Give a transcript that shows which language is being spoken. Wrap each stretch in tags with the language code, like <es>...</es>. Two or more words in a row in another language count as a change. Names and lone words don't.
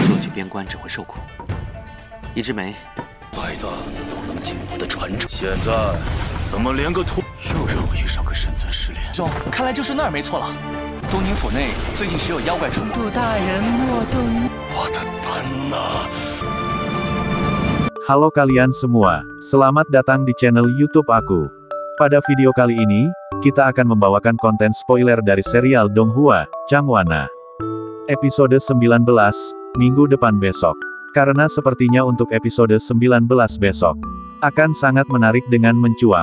<zh>边关只会受苦。一枝梅，崽子都能进我的传承，现在怎么连个土？又让我遇上个神尊失联。兄，看来就是那儿没错了。东宁府内最近时有妖怪出没。祝大人莫动。我的丹呐！</zh> <id>Halo kalian semua, selamat datang di channel YouTube aku. Pada video kali ini, kita akan membawakan konten spoiler dari serial Donghua, Changwana. Episode 19, minggu depan besok. Karena sepertinya untuk episode 19 besok, akan sangat menarik dengan mencuang.</id>